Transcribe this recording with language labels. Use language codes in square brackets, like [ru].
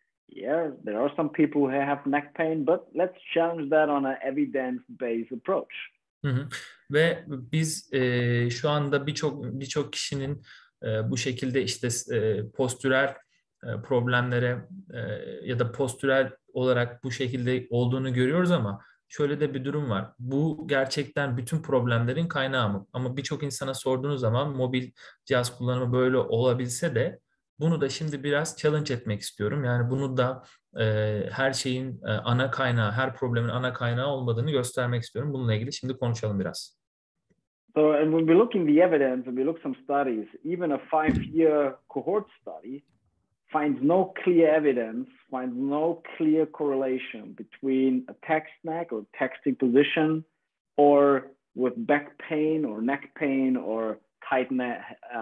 [en] Yeah, there are some people who have neck pain, but let's challenge that on an evidence-based approach. Hı hı. [tr] Ve biz şu anda birçok kişinin bu şekilde işte postürel problemlere ya da postürel olarak bu şekilde olduğunu görüyoruz ama şöyle de bir durum var. Bu gerçekten bütün problemlerin kaynağı mı? Ama birçok insana sorduğunuz zaman mobil cihaz kullanımı böyle olabilse de bunu da şimdi biraz challenge etmek istiyorum. Yani bunu da her şeyin ana kaynağı, her problemin ana kaynağı olmadığını göstermek istiyorum. Bununla ilgili şimdi konuşalım biraz. [en] So, and when we look in the evidence, and we look some studies, even a 5-year cohort study finds no clear evidence, finds no clear correlation between a text neck or texting position or with back pain or neck pain or tight neck.